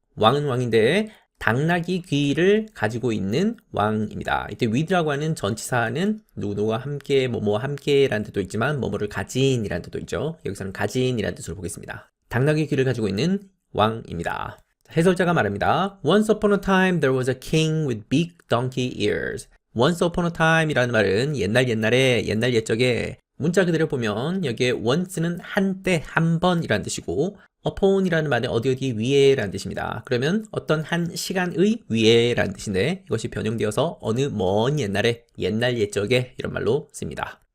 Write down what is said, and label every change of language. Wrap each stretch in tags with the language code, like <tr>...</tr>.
<ko>왕은 왕인데 당나귀 귀를 가지고 있는 왕입니다. 이때 with라고 하는 전치사는 누구누구와 함께, 뭐뭐와 함께라는 뜻도 있지만 뭐뭐를 가진이라는 뜻도 있죠. 여기서는 가진이라는 뜻으로 보겠습니다. 당나귀 귀를 가지고 있는 왕입니다. 해설자가 말합니다.</ko> <en>Once upon a time there was a king with big donkey ears.</en> <ko>Once upon a time 이라는 말은 옛날에, 옛날 옛적에 문자 그대로 보면 여기에 once는 한때, 한 번이라는 뜻이고 upon 이라는 말은 어디 위에 라는 뜻입니다. 그러면 어떤 한 시간의 위에 라는 뜻인데 이것이 변형되어서 어느 먼 옛날에, 옛날 옛적에 이런 말로 씁니다.</ko>